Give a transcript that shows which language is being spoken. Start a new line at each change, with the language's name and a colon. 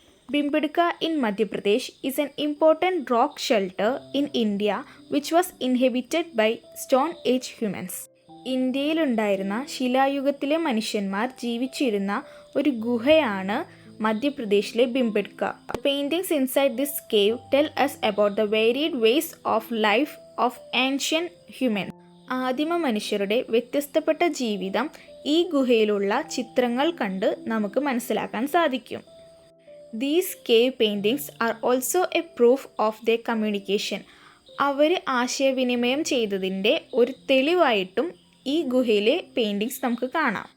English: Bhimbetka in Madhya Pradesh is an important rock shelter in India which was inhabited by Stone Age humans.
Malayalam: ഇന്ത്യയിലുണ്ടായിരുന്ന ശിലായുഗത്തിലെ മനുഷ്യന്മാർ ജീവിച്ചിരുന്ന ഒരു ഗുഹയാണ് മധ്യപ്രദേശിലെ Bhimbetka.
English: Paintings inside this cave tell us about the varied ways of life of ancient humans.
Malayalam: ആദിമ മനുഷ്യരുടെ വ്യത്യസ്തപ്പെട്ട ജീവിതം ഈ ഗുഹയിലുള്ള ചിത്രങ്ങൾ കണ്ട് നമുക്ക് മനസ്സിലാക്കാൻ സാധിക്കും.
English: These cave paintings are also a proof of the communication.
Malayalam: അവർ ആശയവിനിമയം ചെയ്തതിൻ്റെ ഒരു തെളിവായിട്ടും ഈ ഗുഹയിലെ പെയിൻറ്റിങ്സ് നമുക്ക് കാണാം.